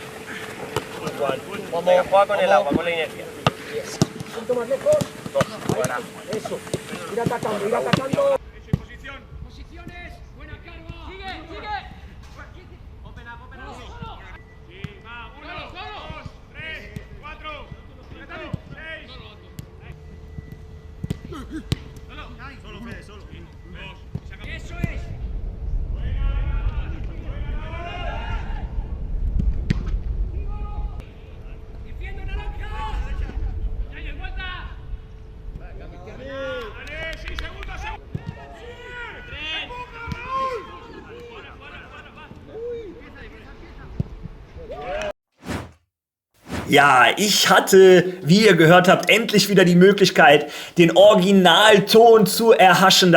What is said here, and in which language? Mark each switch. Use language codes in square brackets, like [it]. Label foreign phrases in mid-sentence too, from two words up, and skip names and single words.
[es] Venga, juega con el agua, con la inercia. Un poco más lejos. Fuera. Eso. Ir atacando, ir atacando. Posiciones, buena carga. Sigue. [en] Open up. [es] Sí, va, 1, 2, 3, 4, 5, 6. Solo, Fede, solo. 2. Eso es. Defiendo naranja. Ya hay vuelta. Dale, sí, segundo. [de] Ja, ich hatte, wie ihr gehört habt, endlich wieder die Möglichkeit, den Originalton zu erhaschen.